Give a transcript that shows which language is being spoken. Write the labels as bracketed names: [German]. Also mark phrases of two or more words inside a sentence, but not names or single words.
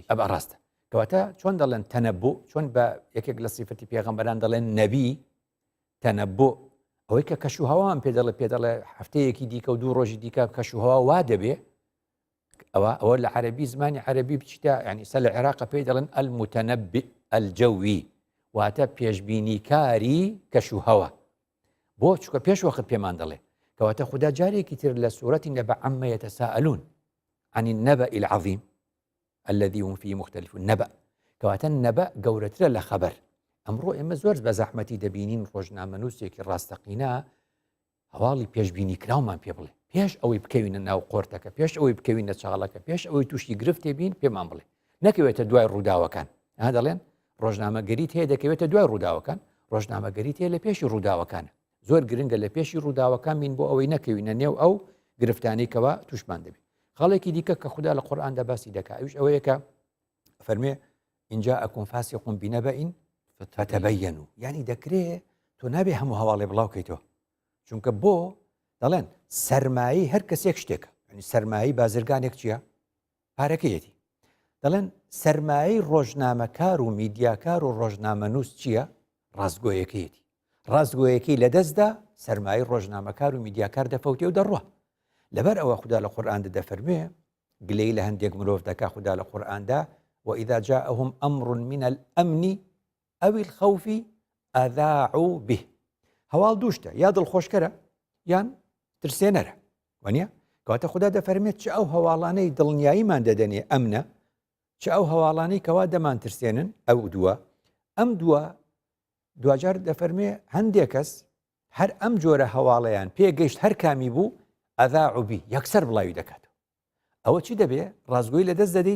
[Central Kurdish] ئەبە ڕاستە کەواتە چۆن دەڵێن تەنەبوو چۆن بە یەکێک لە سیفەتی پێغەمبەران دەڵێن نەبی تەنەبوو ئەوەی کە کەش و هەوامان پێدەڵێ هەفتەیەکی دیکە و دوو ڕۆژی دیکە کەش و هەوا وا دەبێ ئەوە لە عەرەبی زمانی عەرەبی بچیتە ینی سە لە عێراق پێی دەڵێن [Arabic] المتەنەبئ الجەوی [Central Kurdish] واتە پێشبینیکاری کەش و هەوا بۆ چکە پێش وەخت پێمان دەڵێ کەواتە خوددا جارێکی تر لە سوورەتی نەبە [Arabic] عەممە یەتەساءەلون عن النبأ العظیم الذي هم فيه مختلفون [Central Kurdish] نەبە کەواتە نەبە گەورەترە لە خەبەر ئەمڕۆ ئێمە زۆر بە زەحمەتی دەبینین ڕۆژنامەنووسێکی ڕاستەقینە هەواڵی پێشبینی کراومان پێ بڵێ پێش ئەوەی بکەوینە ناو قۆرتەکە پێش ئەوەی بکەوینە چاڵەکە پێش ئەوەی تووشی گرفتێ بین پێمان بڵێ نەکەوێتە دوای ڕووداوەکان ئەها دەڵێن ڕۆژنامەگەریت هەیە دەکەوێتە دوای ڕووداوەکان ڕۆژنامەگەریت هەیە لە پێشی ڕووداوەکانە زۆر گرنگە لە پێشی ڕووداوەکان بین بۆ ئەوەی نەکەوینە نێو ئەو گرفتانەیەکەوە تووشمان دەبێت خاڵێکی دیکە کە خوددا لە قورئاندا باسی دەکات ئەوش ئەوەیە کە فەرمێ [Arabic] إن جاءكم فاسق بنبأ فتبينوا [Central Kurdish] یعنی دەکرێت تۆ نابێ هەموو هەواڵێ بڵاو بکەیتەوە چونکە بۆ دەڵێن سەرمایی هەر کەسێک شتێکە ینی سەرمایی بازرگانێک چییە؟ پارەکەیەتی دەڵێن سەرمایی ڕۆژنامەکار و میدیاکار و ڕۆژنامەنووس چییە؟ ڕاستگۆیەکەیەتی ڕاستگۆیەکەی لەدەستدا سەرمایی ڕۆژنامەکار و میدیاکار دەفەوتێ و دەڕوە لەبەر ئەوە خوددا لە قورئاندا دەفەرمێ گلەی لە هەندێک مرۆڤ دەکا خوددا لە قورئاندا [Arabic] وإذا جاءهم أمر من الأمن أو الخوف أذاعوا به [Central Kurdish] هەواڵ دووشتە یا دڵخۆشکەرە یان ترسێنەرە وانە کەواتە خوددا دەفەرمێت چ ئەو هەواڵانەی دڵنیاییمان دەدەنێ ئەمنە چ ئەو هەواڵانەی کەوا دەمان ترسێنن ئەو دووە ئەم دووە دوجار دەفەرمێ هەندێک کەس هەر ئەم جۆرە هەواڵەیان پێگەیشت هەر کامی بوو [Arabic] ئەذاعوا به [Central Kurdish] یەکسەر بڵاوی دەکاتەوە ئەوە چی دەبێ ڕازگۆی لە دەست دەدەیت و